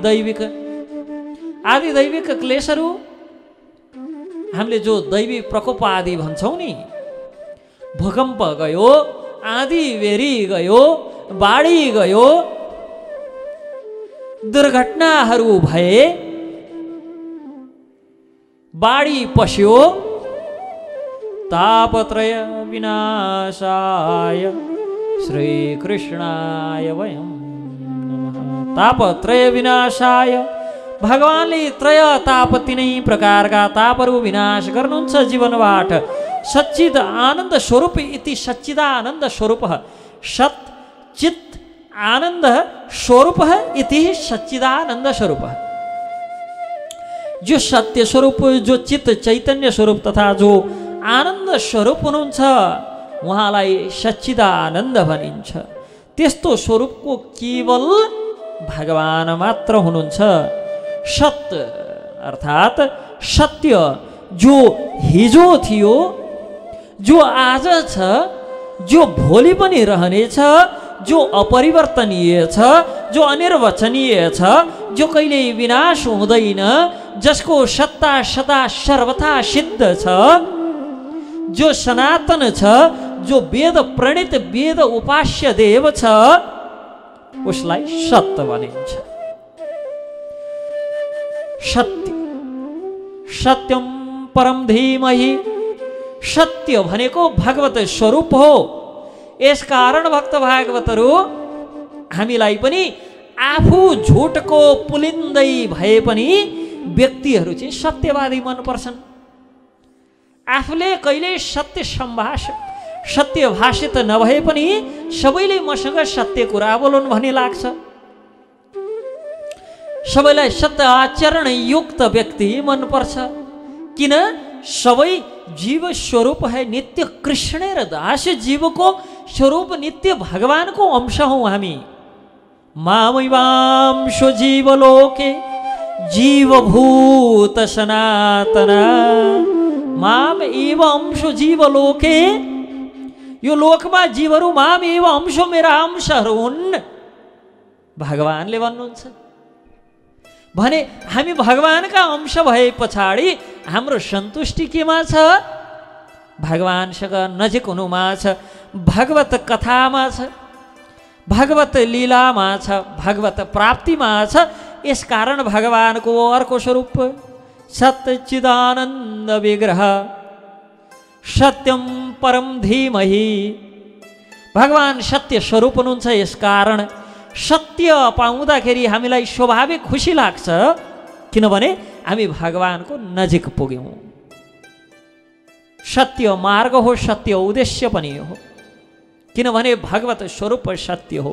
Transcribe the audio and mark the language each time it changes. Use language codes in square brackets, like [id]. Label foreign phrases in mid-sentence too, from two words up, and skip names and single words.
[ne] दैविक क्लेशहरू हामीले जो दैवी प्रकोप आदि भन्छौँ नि भूकम्प गयो आँधी बेरी गयो बाढी गयो दुर्घटनाहरू भए बाढी पस्यो [sa] तापत्रय विनाशाय श्रीकृष्णाय वयं नमः। तापत्रय विनाशाय [ne] भगवानले त्रय ताप तीनै प्रकारका तापहरू विनाश गर्नुहुन्छ जीवनबाट। [sa] सच्चिद आनन्द स्वरूप इति सच्चिदानन्द स्वरूप सत् चित् आनन्द स्वरूप इति सच्चिदानन्द स्वरूप [ne] जो सत्य स्वरूप जो चित्त चैतन्य स्वरूप तथा जो आनन्द स्वरूप हुनुहुन्छ उहाँलाई सच्चिदानन्द भनिन्छ। त्यस्तो स्वरूपको केवल भगवान मात्र हुनुहुन्छ। सत्य अर्थात् सत्य जो हिजो थियो जो आज छ जो भोलि पनि रहनेछ जो अपरिवर्तनीय छ जो अनिर्वचनीय छ जो कहिल्यै विनाश हुँदैन जसको सत्ता सदा सर्वथा सिद्ध छ जो सनातन छ जो वेद प्रणीत वेद उपास्य देव छ उसलाई सत्य भनिन्छ। [sa] सत्य सत्यम परम धीमहि [ne] सत्य भनेको भगवत स्वरूप हो। यसकारण भक्त भागवतहरू हामीलाई पनि आफू झुटको पुलिन्दै भए पनि व्यक्तिहरू चाहिँ सत्यवादी मनपर्छन्। आफूले कहिले सत्य भाषित नभए पनि सबैले मसँग सत्य कुरा बोलुन् भन्ने लाग्छ। सबैलाई सत्य आचरण युक्त व्यक्ति मनपर्छ। किन? सबै [bn] जीव स्वरूप है नित्य कृष्ण र दास [ne] जीवको स्वरूप नित्य भगवानको अंश हौँ हामी। [sa] मामैवांशो जीवलोके जीवभूत सनातना माम एव अंशो जीवलोके [ne] यो लोकमा जीवहरू [sa] माम एव अंशो [ne] मेरा अंशहरू हुन् भगवानले भन्नुहुन्छ भने हामी भगवानका अंश भए पछाडि हाम्रो सन्तुष्टि केमा छ? भगवानसँग नजिक हुनुमा छ, भगवत कथामा छ, भगवत लीलामा छ, भगवत प्राप्तिमा छ। यसकारण भगवानको अर्को स्वरूप सच्चिदानन्द विग्रह [sa] सत्यम परम धीमहि [ne] भगवान सत्य स्वरूप हुनुहुन्छ। यसकारण सत्य पाउँदाखेरि हामीलाई स्वाभाविक खुसी लाग्छ किनभने हामी भगवानको नजिक पुग्यौँ। सत्य मार्ग हो, सत्य उद्देश्य पनि हो किनभने भगवत स्वरूप सत्य हो।